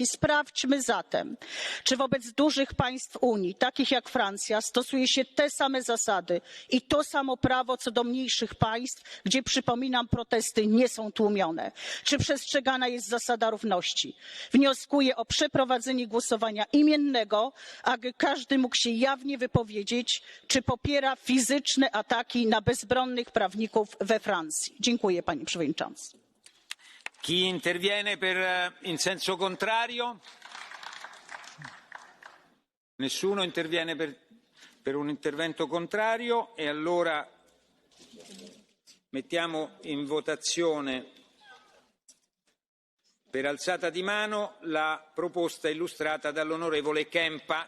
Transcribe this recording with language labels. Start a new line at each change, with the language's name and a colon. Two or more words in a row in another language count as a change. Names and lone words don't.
Polish: Sprawdźmy zatem, czy wobec dużych państw Unii, takich jak Francja, stosuje się te same zasady i to samo prawo co do mniejszych państw, gdzie, przypominam, protesty nie są tłumione. Czy przestrzegana jest zasada równości? Wnioskuję o przeprowadzenie głosowania imiennego, aby każdy mógł się jawnie wypowiedzieć, czy popiera fizyczne ataki na bezbronnych prawników we Francji. Dziękuję, panie przewodniczący.
Italian: Chi interviene in senso contrario? Nessuno interviene per un intervento contrario e allora mettiamo in votazione per alzata di mano la proposta illustrata dall'onorevole Kempa.